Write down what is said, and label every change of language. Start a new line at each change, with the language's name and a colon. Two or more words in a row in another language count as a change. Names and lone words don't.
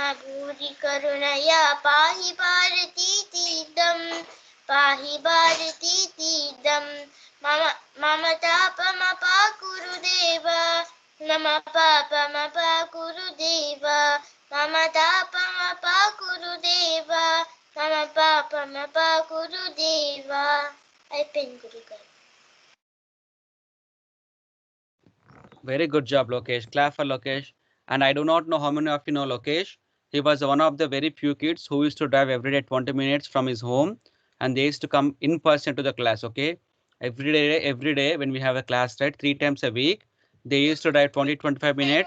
Sanskrit: भूरि करुणया पाहि भारतीतीदं पाहि भारतीतीदं मम तापमपाकुरु देव मम पापमपाकुरु देव मम तापमपाकुरु देव मम पापमपाकुरु देव
Telugu: అయిపోయింది గురుగారు.
English: Very good job, Lokesh. Clap for Lokesh. And I do not know how many of you know Lokesh. He was one of the very few kids who used to drive every day 20 minutes from his home, and they used to come in person to the class. Okay, every day when we have a class, right, 3 times a week, they used to drive 20-25 minutes.